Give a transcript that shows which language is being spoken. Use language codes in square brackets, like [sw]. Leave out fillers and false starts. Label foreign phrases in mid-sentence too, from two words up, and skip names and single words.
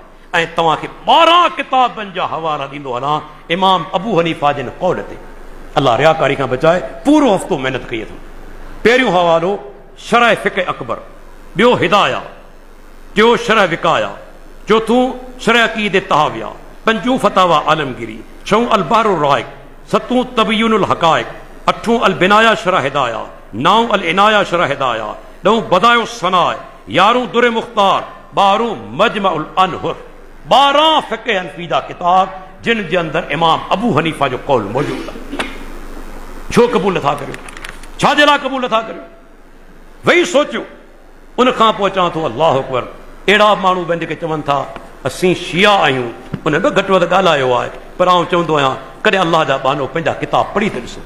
[sd] ऐं तव्हांखे 12 किताबनि जा हवाला ॾींदो हलां इमाम अबू हनीफा जिन कौल ते। अल्लाह रियाकारी खां बचाए। पूरो हफ़्तो महिनत कई अथऊं। पहिरियों हवालो शरह फ़िक़्ह अकबर, ॿियो हिदाया, टियों शरह विकाया, चौथों शरह अक़ीदे तहाविया, पंजों फतावा आलमगिरी, छहों अल बहरुर राइक, सतों तबय्युनुल हक़ाइक़, अठों अल बिनाया शरह हिदाया, नौ अल इनाया शरह हिदाया, ॾहों बदायो सनाए, 11 दुरे मुख़्तार, 12 मजमउल अनहुर। 12 फ़िक़्ह हनफ़ी जा किताब जिन जे अंदरि इमाम अबू हनीफा जो कौल मौजूद आहे। छो क़बूल नथा करियो? छाजे लाइ क़बूल नथा करियो? वेही सोचियो। उन खां पोइ चवां थो [ar] الله أكبر. [sd] अहिड़ा माण्हू बि जेके चवनि था असीं शिया आहियूं, उन बि घटि वधि ॻाल्हायो आहे, पर आउं चवंदो आहियां कॾहिं अल्लाह जा बानो पंहिंजा किताब पढ़ी त ॾिसो।